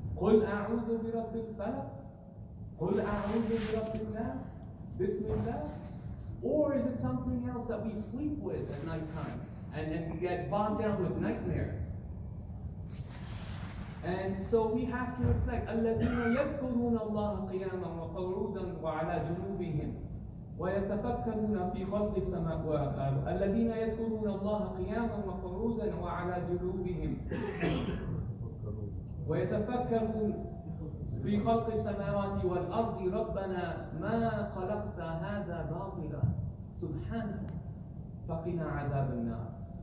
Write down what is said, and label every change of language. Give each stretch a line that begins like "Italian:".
Arabic: قُلْ أَعُوذُ بِرَبِّ الْفَلَقِ قُلْ أَعُوذُ بِرَبِّ النَّاسِ Bismillah.
English: Or is it something else that we sleep with at nighttime and get bogged down with nightmares? And so we have to reflect.
Arabic: الَّذِينَ يَذْكُرُونَ اللَّهَ قِيَامًا وَقُعُودًا وَعَلَى جُنُوبِهِمْ ويتفكرون في خلق السماوات الذين يذكرون الله قياما وقعودا وعلى جنوبهم ويتفكرون في خلق السماوات والأرض ربنا ما خلقت هذا باطلا سبحانك فقنا عذاب النار.